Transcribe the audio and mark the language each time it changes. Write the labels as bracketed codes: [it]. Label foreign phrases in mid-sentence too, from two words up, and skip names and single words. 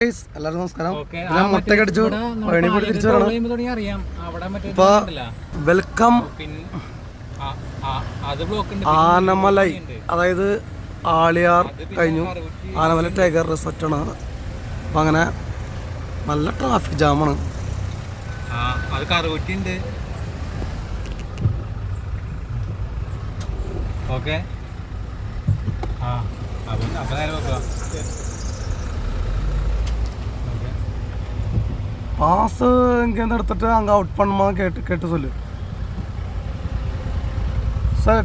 [ml] എല്ലാവരും നമസ്കാരം. ഞാൻ മുട്ടയൊക്കെ അടിച്ചു തിരിച്ചു വരണം. ഇപ്പൊ വെൽക്കം ആനമലൈ, അതായത് ആളിയാർ കഴിഞ്ഞു. ആനമല ടൈഗർ റിസോർട്ടാണ്. അപ്പം അങ്ങനെ നല്ല ട്രാഫിക് ജാമാണ്. [ta] பாஸ் இங்கேருந்து எடுத்துட்டு அங்கே அவுட் பண்ணுமா கேட்டு சொல்லு சார்.